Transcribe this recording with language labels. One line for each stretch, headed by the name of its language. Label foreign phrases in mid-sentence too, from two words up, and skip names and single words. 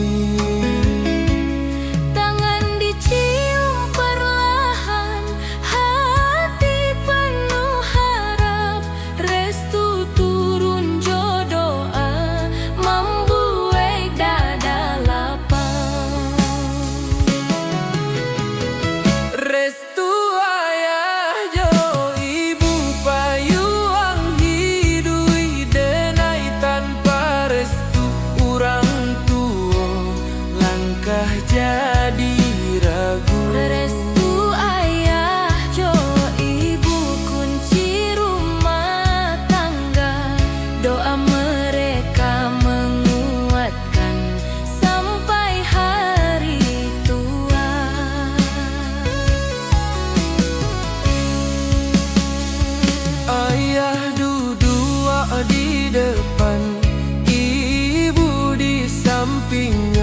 Indonesian: Tangan dicium perlahan, hati penuh harap, restu turun jodoh membuat dada lapang.
Minangkabau: Restu ayah jo ibu payuang hidui. Denai tanpa restu orang tua langkah jadi ragu.
Indonesian: Restu ayah jo ibu kunci rumah tangga, doa mereka menguatkan sampai hari tua. Ayah duduk di depan, ibu di sampingnya.